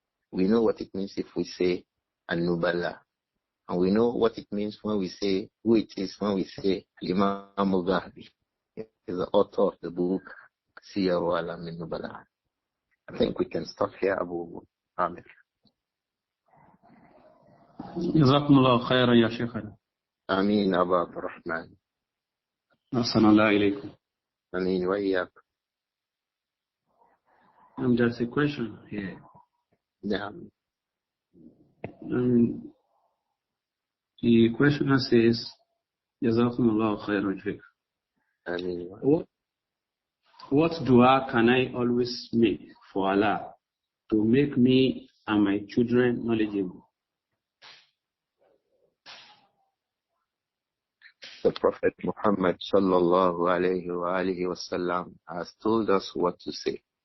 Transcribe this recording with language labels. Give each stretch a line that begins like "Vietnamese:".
English: We know what it means if we say An-Nubala. And we know what it means when we say who it is when we say Imām Adh-Dhahabi. He is the author of the book Siyar A'alām An-Nubala. I think we can stop here, Abu Amir.
Arabic: جزاكم الله خيرا يا شيخنا. آمين أبا عبد الرحمن. أحسن الله إليكم. آمين وإياك.
English: There's a question here.
Arabic: نعم.
English: The questioner says,
Arabic: جزاكم الله خيرا شيخ. آمين.
English: What dua can I always make for Allah to make me and my children knowledgeable? The Prophet Muhammad sallallahu alayhi wa alihi wasallam has told us what to say.